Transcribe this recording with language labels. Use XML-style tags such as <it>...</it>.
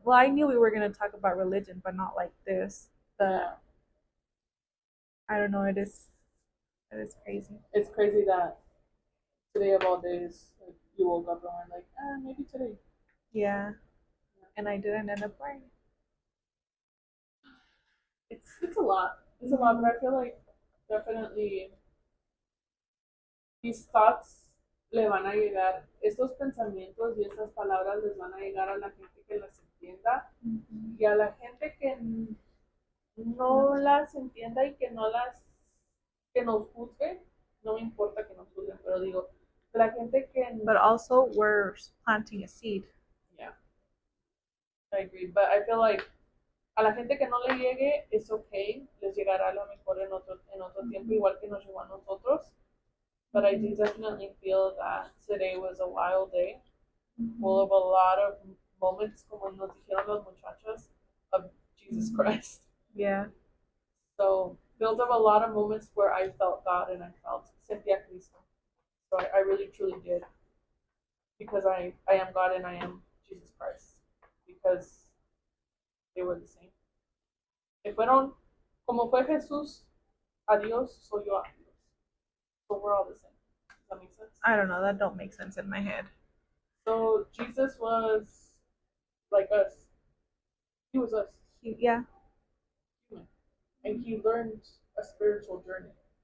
<en>Well, I knew we were going to talk about religion, but not like this. But Yeah. I don't know, it is crazy. It's crazy that today of all days, like, you woke up and were like, maybe today. Yeah. And I didn't end up wearing it. It's a lot. It's a lot, but I feel like definitely these thoughts</en> <es>le van a llegar, estos pensamientos y estas palabras les van a llegar a la gente que las entienda y a la gente que no las entienda y que nos juzgue, no me importa que nos juzguen, pero digo, la gente que...</es> <en>But also, we're planting a seed. Yeah, I agree, but I feel like</en> <es>a la gente que no le llegue, es okay, les llegará a lo mejor en otro tiempo, igual que nos llegó a nosotros.</es> <en>But I do definitely feel that today was a wild day, full of a lot of moments,</en> <es>como nos dijeron los muchachos,</es> <en>of Jesus Christ. Yeah. So, filled of a lot of moments where I felt God and I felt</en> <es>sentía Cristo.</es> <en>So I really, truly did. Because I am God and I am Jesus Christ. Because they were the same.</en> <es>Que fueron, como fue Jesús a Dios, soy yo a Dios.</es> <en>So we're all the same. Does that make sense? I don't know. That don't make sense in my head. So Jesus was like us. He was us. Yeah. Human. And he learned a spiritual journey.</en>